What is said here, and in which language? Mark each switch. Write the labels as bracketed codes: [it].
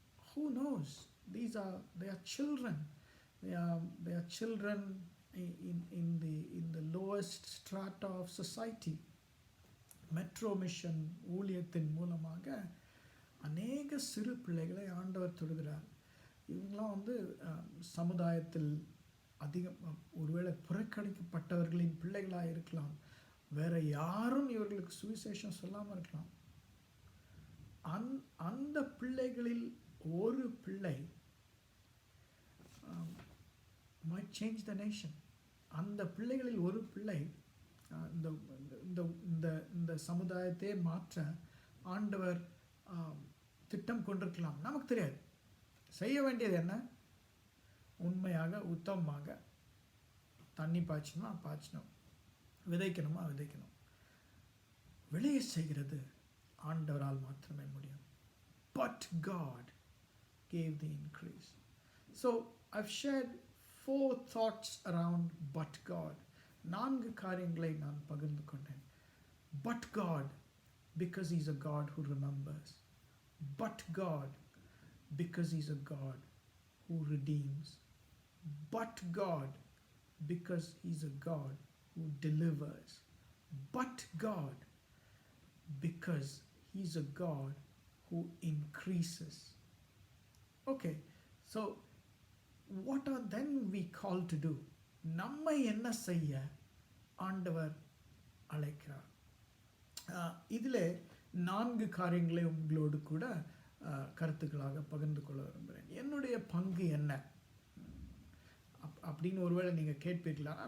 [en] Who knows? They are children. They are children in the lowest strata of society. [ta] Metro mission ஊழியத்தின் மூலமாக அநேக சிறு பிள்ளைகளை ஆண்டவர் தொடுகிறார். இவங்களாம் வந்து சமுதாயத்தில் அதிகம் ஒருவேளை புறக்கணிக்கப்பட்டவர்களின் பிள்ளைகளாக இருக்கலாம். வேற யாரும் இவர்களுக்கு சுவிசேஷம் சொல்லாமல் இருக்கலாம். அந்த பிள்ளைகளில் ஒரு பிள்ளை [en] might change the nation. [ta] அந்த பிள்ளைகளில் ஒரு பிள்ளை இந்த இந்த இந்த இந்த சமுதாயத்தை மாற்ற ஆண்டவர் திட்டம் கொண்டிருக்கலாம். நமக்கு தெரியாது. செய்ய வேண்டியது என்ன? உண்மையாக உத்தமமாக தண்ணி பாய்ச்சணும், விதைக்கணுமா விதைக்கணும். விளைய செய்கிறது ஆண்டவரால் மாத்திரமே முடியும். [en] But God gave the increase. So I've shared 4 thoughts around but God. [ta] 4 காரியங்களை நான் பகிர்ந்து கொண்டேன். [en] But God, because He's a God who remembers. But God, because He's a God who redeems. But God, because He's a God who delivers. But God, because He's a God who increases. Okay, so what are then we called to do? [ta] நம்மை என்ன செய்ய ஆண்டவர் அழைக்கிறார்? இதில் 4 காரியங்களை உங்களோடு கூட கருத்துக்களாக பகிர்ந்து கொள்ள விரும்புகிறேன். என்னுடைய பங்கு என்ன அப்படின்னு ஒருவேளை நீங்கள் கேட்பீர்களா?